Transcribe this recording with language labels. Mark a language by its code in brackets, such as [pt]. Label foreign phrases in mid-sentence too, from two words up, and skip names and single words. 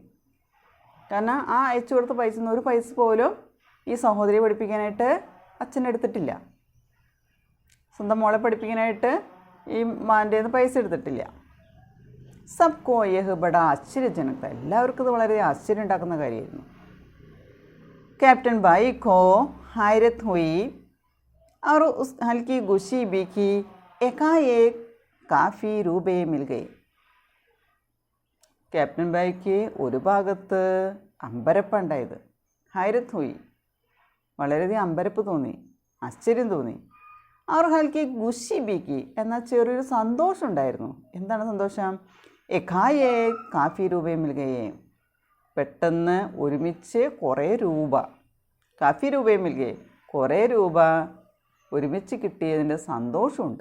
[ml] കാരണം ആ അയച്ചു കൊടുത്ത പൈസ ഒരു പൈസ പോലും ഈ സഹോദരിയെ പഠിപ്പിക്കാനായിട്ട് അച്ഛൻ എടുത്തിട്ടില്ല. സ്വന്തം മോളെ പഠിപ്പിക്കാനായിട്ട് ഈ മാൻ്റെ പൈസ എടുത്തിട്ടില്ല. [hi] सबको यह बड़ा आश्चर्यजनक, [ml] എല്ലാവർക്കും ഇത് വളരെ ആശ്ചര്യം ഉണ്ടാക്കുന്ന കാര്യമായിരുന്നു. [hi] कैप्टन भाई को हैरत हुई और उस हल्की खुशी भी कि एकाएक काफ़ी रुपये मिल गए. [ml] ക്യാപ്റ്റൻ ബായിക്ക് ഒരു ഭാഗത്ത് അമ്പരപ്പുണ്ടായത്, [hi] हैरत हुई, [ml] വളരെയധികം അമ്പരപ്പ് തോന്നി, ആശ്ചര്യം തോന്നി. [hi] और हल्की खुशी भी, [ml] എന്നാൽ ചെറിയൊരു സന്തോഷം ഉണ്ടായിരുന്നു. എന്താണ് സന്തോഷം? [hi] एकाएक काफ़ी रुपये मिल गए, [ml] പെട്ടെന്ന് ഒരുമിച്ച് കുറേ രൂപ, [hi] काफ़ी रुपये मिल गए, [ml] കുറേ രൂപ ഒരുമിച്ച് കിട്ടിയതിൻ്റെ സന്തോഷമുണ്ട്.